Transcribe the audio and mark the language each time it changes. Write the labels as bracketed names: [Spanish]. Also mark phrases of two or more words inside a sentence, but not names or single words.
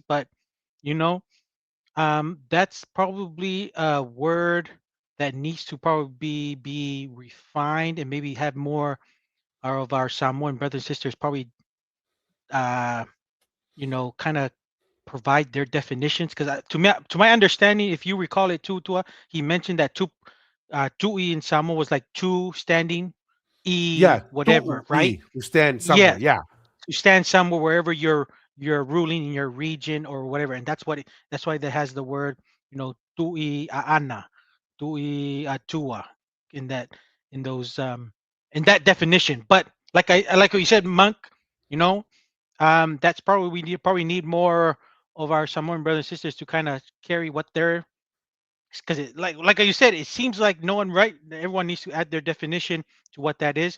[English] But you know, that's probably a word that needs to probably be refined and maybe have more of our Samoan brothers and sisters probably uh kind of provide their definitions, because to my understanding, if you recall it too, Tua, he mentioned that tui in Samoa was like two standing, Yeah, whatever, right? tu'i, to stand somewhere. Yes, Yeah. to stand somewhere wherever you're ruling in your region or whatever, and that's why that has the word, tui aana, tui atua, in that in those in that definition. But I like what you said, monk. You know, that's probably we need more of our Samoan brothers and sisters to kind of carry what they're, because it like you said, it seems like no one, right, everyone needs to add their definition to what that is.